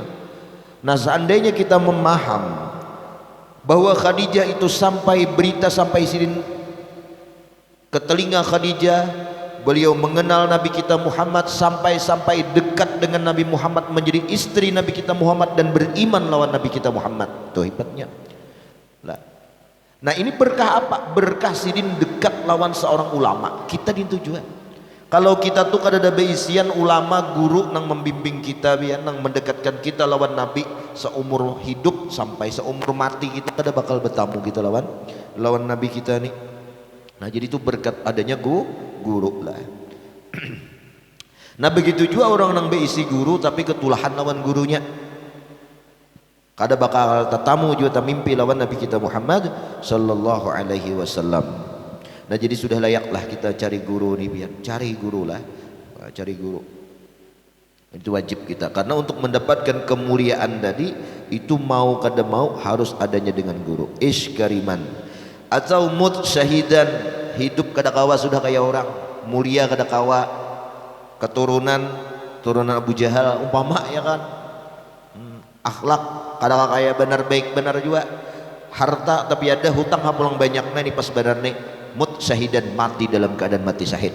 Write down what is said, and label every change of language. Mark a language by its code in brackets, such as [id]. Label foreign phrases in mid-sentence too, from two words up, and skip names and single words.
[id] Nah, seandainya kita memaham bahwa Khadijah itu sampai berita sampai sini ke telinga Khadijah, beliau mengenal Nabi kita Muhammad, sampai dekat dengan Nabi Muhammad, menjadi istri Nabi kita Muhammad dan beriman lawan Nabi kita Muhammad. [bjn] Tuh hebatnya. Nah, ini berkah apa? Berkah sidin dekat lawan seorang ulama. Kita di tujuan. Kalau kita tuh kada ada beisian ulama guru nang membimbing kita, biar nang mendekatkan kita lawan Nabi seumur hidup sampai seumur mati, kita kada bakal bertamu kita lawan Nabi kita nih. Nah, jadi itu berkat adanya guru lah. Nah, begitu juga orang nang beisi guru tapi ketulahan lawan gurunya, kada bakal tetamu juga mimpi lawan Nabi kita Muhammad [ar] صلى الله عليه وسلم. [bjn] Nah, jadi sudah layaklah kita cari guru nih, biar cari guru lah, cari guru. Itu wajib kita, karena untuk mendapatkan kemuliaan tadi itu mau kada mau harus adanya dengan guru. [ar] عش كريما [bjn] atau [ar] مت شهيدا, [bjn] hidup kada kawa sudah kayak orang, mulia kada kawa, keturunan Abu Jahal umpama ya kan, akhlak kada kayak benar, baik benar juga, harta tapi ada hutang hapulang banyaknya nih pas benar nih, [ar] مت شهيدا, [bjn] mati dalam keadaan mati syahid.